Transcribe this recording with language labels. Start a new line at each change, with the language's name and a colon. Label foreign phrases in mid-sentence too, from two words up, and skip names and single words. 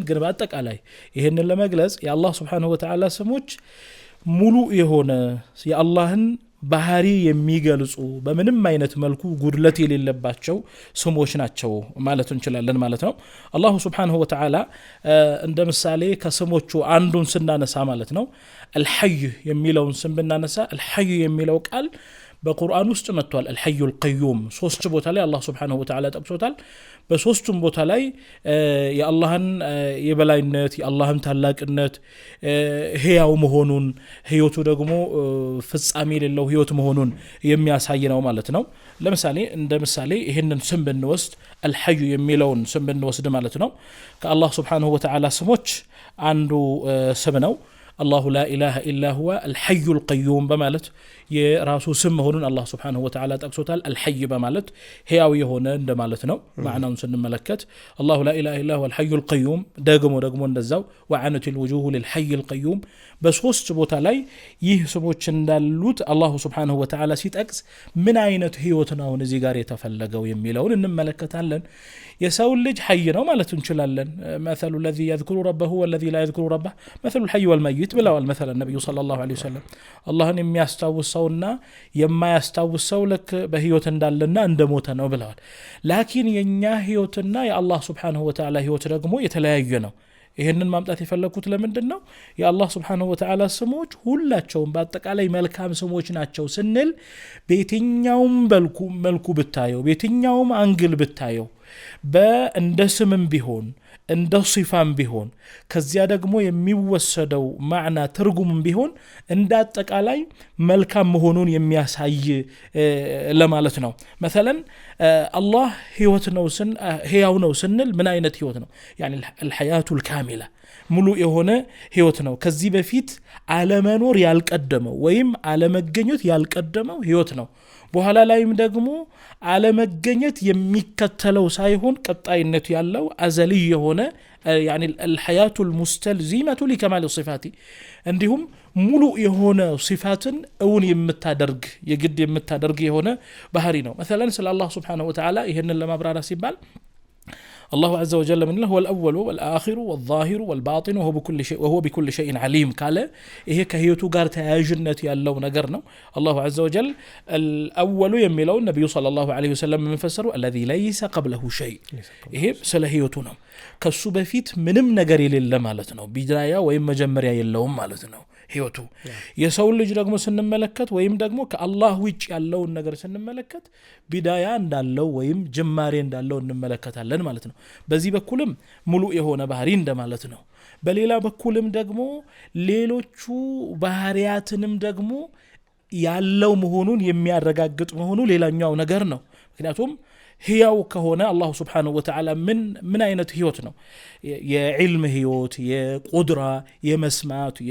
Amharic: ግን በአጠቃላይ ይሄንን ለመግለጽ የአላህ
Arabic: سبحانه وتعالى
Amharic: ስሞች ሙሉ የሆነ የአላህን ባህሪ የሚገልጹ በምንም አይነት መልኩ ጉድለት የሌለባቸው ስሞች ናቸው ማለት እንችላለን ማለት ነው አላህ
Arabic: سبحانه وتعالى
Amharic: እንደ ምሳሌ ከስሞቹ አንዱን ስናነሳ ማለት ነው الحي የሚለውን ስም ብናነሳ الحي የሚለው ቃል በቁርአን ውስጥ መጥቷል
Arabic: الحي القيوم
Amharic: ሶስት ቦታ ላይ አላህ
Arabic: سبحانه وتعالى
Amharic: ጠቅሶታል በሶስቱም ቦታ ላይ የአላህን የበላይነት የአላህን ታላቅነት ህያው መሆኑን ህይወቱ ደግሞ ፍጻሜ የሌለው ህይወት መሆኑን የሚያሳይ ነው ማለት ነው ለምሳሌ እንደ ምሳሌ ይሄንን ስም ብንወስድ الحي የሚለውን ስም ብንወስድ ማለት ነው ከአላህ
Arabic: سبحانه وتعالى
Amharic: ስሞች አንዱ ስም ነው
Arabic: الله لا إله إلا هو الحي القيوم
Amharic: بمالت የራሱ ስም መሆኑን አላህ
Arabic: سبحانه وتعالى
Amharic: ጠቅሶታል الحي በማለት ህያው የሆነ እንደማለት ነው ማዕናውን ስንመለከት
Arabic: الله لا إله إلا هو الحي القيوم
Amharic: ደግሞ እንደዛው
Arabic: وعنت الوجوه للحي القيوم
Amharic: በሶስት ቦታ ላይ ይህ ስሞች እንዳሉት አላህ
Arabic: سبحانه وتعالى
Amharic: ሲጠቅስ ምን አይነት ህይወት ነው እዚህ ጋር የተፈለገው የሚለውን እንመለከታለን የሰው ልጅ ሐይ ነው ማለት እንችላለን
Arabic: مثل الذي يذكر ربه والذي لا يذكر ربه مثل الحي والميت
Amharic: ብለዋል
Arabic: مثلا النبي صلى الله عليه وسلم
Amharic: አላህን የሚያስታውሰውና የማያስታውሰው ለክ በህይወት እንዳለና እንደሞተ ነው ብለዋል ላኪን የኛ ህይወትና የአላህ
Arabic: سبحانه وتعالى
Amharic: ህይወት ደግሞ የተለያየ ነው ይሄንን ማምጣት የፈለኩት ለምንድነው የአላህ
Arabic: سبحانه وتعالى
Amharic: ስሞች ሁላቸውም በአጠቃላይ መልካም ስሞች ናቸው ስንል በየትኛውም መልኩ ብታየው በየትኛውም አንግል ብታየው በእንደ ስምም ቢሆን እንደ ሲፋም ቢሆን ከዚያ ደግሞ የሚወሰደው ማዕና ትርጉምም ቢሆን እንደ አጠቃላይ መልካም መሆኑን የሚያሳይ ለማለት ነው مثلا አላህ ህያው ነው ስንል ምን አይነት ህይወት ነው يعني
Arabic: الحياة الكاملة
Amharic: ሙሉ የሆነ ህይወት ነው ከዚህ በፊት አለመኖር ያልቀደመው ወይም አለመገኘት ያልቀደመው ህይወት ነው በኋላ ላይም ደግሞ አለመገኘት የሚከተለው ሳይሆን ቀጣይነት ያለው አዘሊ የሆነ
Arabic: يعني الحياة المستلزمة لكمال الصفات
Amharic: እንዲሁም ሙሉ የሆነ ሲፋትን እውን የምታደርግ የግድ የምታደርግ የሆነ ባህሪ ነው مثلا ስለ አላህ
Arabic: سبحانه وتعالى
Amharic: ይሄንን ለማብራራት ሲባል
Arabic: الله عز وجل من هو الأول والآخر والظاهر والباطن وهو بكل شيء عليم قال إيه كهيوتو غار تاجنت يالله
Amharic: ነገር ነው
Arabic: الله عز وجل الأول
Amharic: የሚለው النبي
Arabic: صلى الله عليه وسلم مفسره الذي ليس قبله شيء
Amharic: ይሄ ስለ ህይወቱ ነው ከሱ በፊት ምንም ነገር የሌለ ማለት ነው ቢዳያ ወይም መጀመሪያ የለውም ማለት ነው ህይወቱ የሰው ልጅ ደግሞ ስንመለከት ወይም ደግሞ ከአላህ ውጭ ያለውን ነገር ስንመለከት ቢዳያ እንዳለው ወይም ጅማሬ እንዳለው እንመለከታለን ማለት ነው በዚህ በኩልም ሙሉ የሆነ ባህሪ እንደማለት ነው በሌላ በኩልም ደግሞ ሌሎቹ ባህሪያትንም ደግሞ ያለው መሆኑን የሚያረጋግጥ መሆኑ ሌላኛው ነገር ነው ምክንያቱም ህያው ከሆነ አላህ
Arabic: سبحانه وتعالى
Amharic: ምን አይነት ህይወት ነው የዕልም ህይወት የቁድራ የመስማት